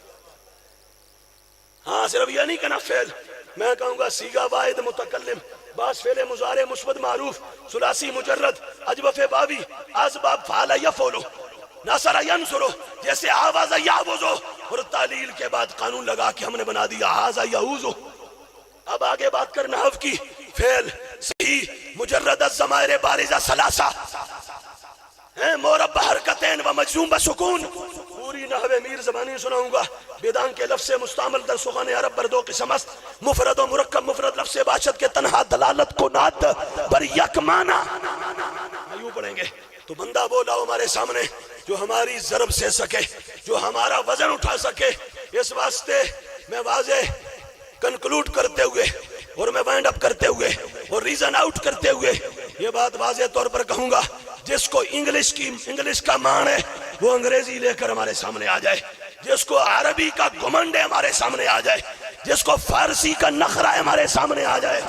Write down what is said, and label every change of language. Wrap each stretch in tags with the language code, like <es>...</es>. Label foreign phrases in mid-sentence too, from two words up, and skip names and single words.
<ur>ہاں صرف یہ نہیں کہنا فعل، میں کہوں گا سیگا واحد متکلم، باس فعل مضارع مثبت معروف ثلاثی مجرد اجوف باوی اسباب</ur> <ar>فعل یفعل نصر ینصر،</ar> <ur>جیسے آواز یعوذ، اور تعلیل کے بعد قانون لگا کے ہم نے بنا دیا</ur> <ar>ھذا یعوذ۔</ar> <ur>اب آگے بات کر نحو کی،</ur> <ar>فعل صحیح مجرد الضمائر بارزہ ثلاثہ، مربع حرکتین و مجزوم بسکون،</ar> <ur>پوری نحو میر زبانی سناؤں گا،</ur> <fa>بیدان کے لفظ مستعمل در سخن عرب بر دو قسم است، مفرد و مرکب، مفرد لفظ باشد کے تنہا دلالت کو نات بر یک معنی،</fa> <ur>یوں پڑھیں گے تو بندہ وہ لاؤ ہمارے سامنے جو ہماری ضرب سے سکے، جو ہمارا وزن اٹھا سکے۔ اس واسطے میں واضح کنکلوڈ کرتے ہوئے اور میں</ur> <en>wind up</en> <ur>کرتے ہوئے اور</ur> <en>reason out</en> <ur>کرتے ہوئے یہ بات واضح طور پر کہوں گا، جس کو انگلش کا مان ہے وہ انگریزی لے کر ہمارے سامنے آ جائے، جس کو عربی کا گھمنڈ ہے ہمارے سامنے آ جائے، جس کو فارسی کا نخرہ ہے ہمارے سامنے آ جائے۔</ur>